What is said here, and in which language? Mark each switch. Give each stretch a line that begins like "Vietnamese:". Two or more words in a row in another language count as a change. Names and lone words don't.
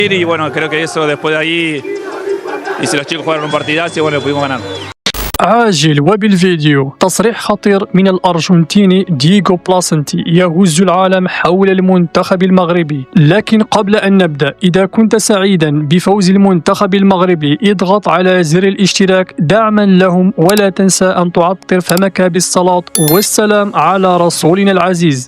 Spanish: Y bueno, creo que eso después de ahí, y si los chicos jugaron un partidazo, y bueno, pudimos ganar.
Arabic: عاجل وبالفيديو. تصريح خطير من الأرجنتيني دييغو بلاسنتي يهز العالم حول المنتخب المغربي. لكن قبل أن نبدأ، إذا كنت سعيدا بفوز المنتخب المغربي اضغط على زر الاشتراك دعما لهم، ولا تنسى أن تعطر فمك بالصلاة والسلام على رسولنا العزيز.